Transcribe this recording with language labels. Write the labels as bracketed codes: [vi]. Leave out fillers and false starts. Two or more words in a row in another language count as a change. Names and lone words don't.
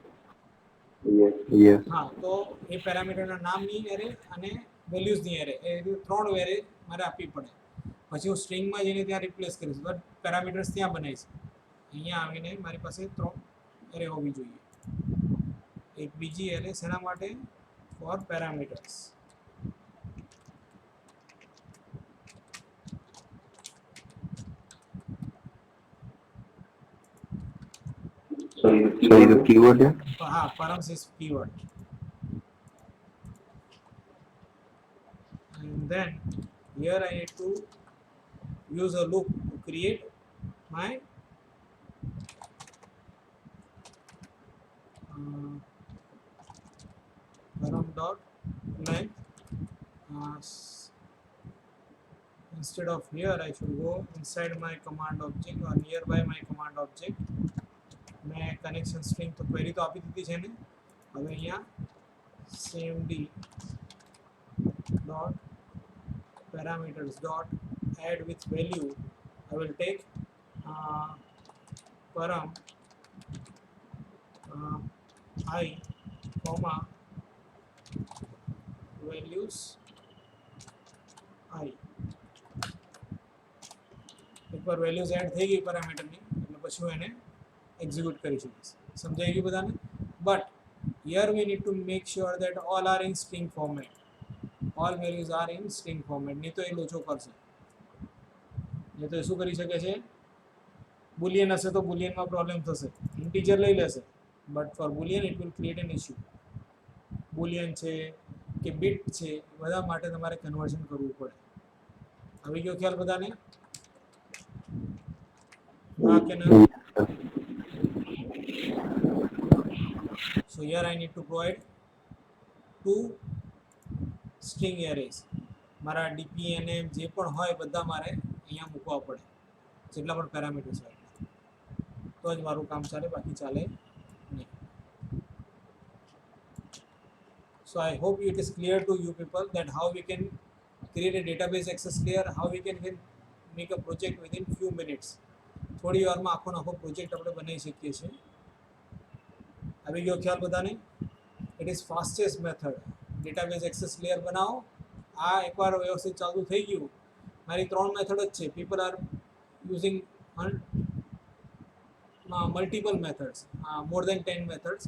[gu] હા, તો એ પેરામીટરના નામની એરે અને વેલ્યુઝની એરે, એ ત્રણ એરે મારે આપવી પડે. પછી હું સ્ટ્રિંગમાં જઈને ત્યાં રિપ્લેસ કરીશ, બટ પેરામીટર્સ ત્યાં બનાવીશ. અહીંયા આવીને મારી પાસે ત્રણ એરે હોવી જોઈએ. એક બીજી એરે શેના માટે? [en] for parameters. So the keyword here? Params is keyword. And then here I need to use a loop to create my param dot length. Instead of here, I should go inside my command object or nearby my command object. [gu] मैं કનેક્શન સ્ટ્રિંગ તો ક્વેરી તો આપી દીધી છે ને. હવે અહીંયા [en] cmd dot parameters dot add with value. I will take param I comma values I. [gu] એકવાર વેલ્યુઝ એડ થઈ ગઈ પેરામીટરની એટલે પછી હું એને એક્ઝિક્યુટ કરી શકીશ. સમજાઈ ગયું બધાને? [en] But here we need to make sure that all are in string format. All values are in string format. નહીં તો એ લોચો કરશે. [gu] નહીં તો એ શું કરી શકે છે? બુલિયન હશે તો બુલિયનમાં પ્રોબ્લેમ થશે. ઇન્ટીજર લઈ લેશે [en] but for boolean it will create an issue. [gu] બુલિયન છે કે બીટ છે એ બધા માટે તમારે કન્વર્ઝન કરવું પડે. આવી ગયો ખ્યાલ બધાને? [en] So here I need to provide two string arrays. [gu] મારા dpnm જે પણ હોય બધા મારે અહીંયા મૂકવા પડે, જેટલા પણ પેરામીટર્સ હોય તો જ મારું કામ ચાલે, બાકી ચાલે નહીં. [en] So I hope it is clear to you people that how we can create a database access layer, how we can make a project within few minutes. [gu] થોડી વારમાં આખો આખો પ્રોજેક્ટ આપણે બનાવી શકીએ છીએ. આવી ગયો ખ્યાલ બધાને? [en] It is fastest method. [gu] ડેટાબેઝ એક્સેસ લેયર બનાવો. આ એકવાર વ્યવસ્થિત ચાલુ થઈ ગયું. મારી 3 મેથડ જ છે. [en] People are using multiple methods, more than 10 methods.